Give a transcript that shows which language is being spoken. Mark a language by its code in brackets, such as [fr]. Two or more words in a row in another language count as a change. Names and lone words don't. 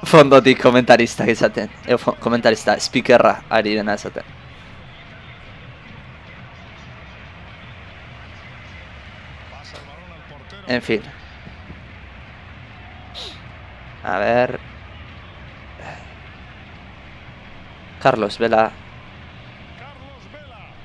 [eu] Fondotik komentaristak izaten. Komentarista, speakerra ari dena esaten. [es] Pasa el balón al portero. En fin. A ver. Carlos Vela. Carlos Vela.